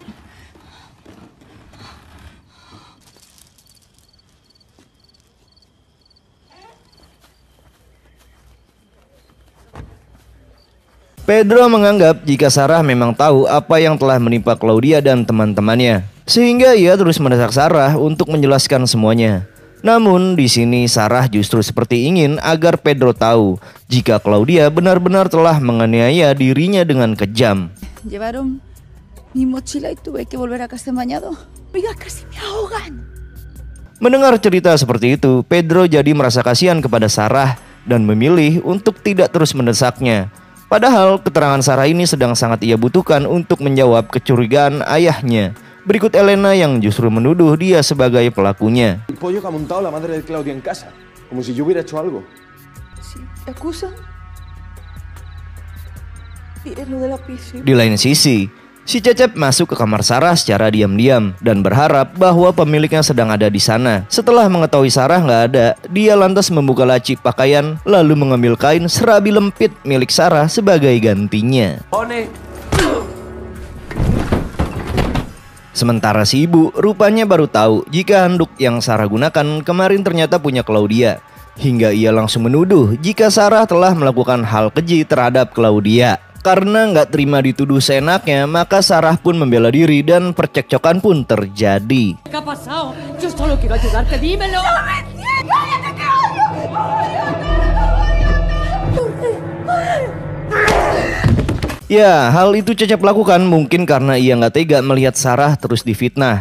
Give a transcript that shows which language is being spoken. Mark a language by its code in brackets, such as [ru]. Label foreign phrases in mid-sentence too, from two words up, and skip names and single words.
[id] Pedro menganggap jika Sarah memang tahu apa yang telah menimpa Claudia dan teman-temannya. Sehingga ia terus mendesak Sarah untuk menjelaskan semuanya. Namun di sini Sarah justru seperti ingin agar Pedro tahu jika Claudia benar-benar telah menganiaya dirinya dengan kejam. [es] Llevaron mi mochila y tuve que volver a casa bañado. Oiga, casi me ahogan. [id] Mendengar cerita seperti itu, Pedro jadi merasa kasihan kepada Sarah dan memilih untuk tidak terus mendesaknya. Padahal keterangan Sarah ini sedang sangat ia butuhkan untuk menjawab kecurigaan ayahnya. Berikut Elena yang justru menuduh dia sebagai pelakunya. [es] El pollo que ha montado la madre de Claudia en casa, como si yo hubiera hecho algo. Si te acusan, Diré lo de la piscina. [id] Di lain sisi, si Cecep masuk ke kamar Sarah secara diam-diam dan berharap bahwa pemiliknya sedang ada di sana. Setelah mengetahui Sarah nggak ada, dia lantas membuka laci pakaian lalu mengambil kain serabi lempit milik Sarah sebagai gantinya. Sementara si ibu rupanya baru tahu jika handuk yang Sarah gunakan kemarin ternyata punya Claudia. Hingga ia langsung menuduh jika Sarah telah melakukan hal keji terhadap Claudia. Karena nggak terima dituduh seenaknya, maka Sarah pun membela diri dan percekcokan pun terjadi. [es] ¿Qué ha pasado? Yo solo quiero ayudarte, dímelo. [id] Ya, hal itu Cecep lakukan mungkin karena ia nggak tega melihat Sarah terus difitnah.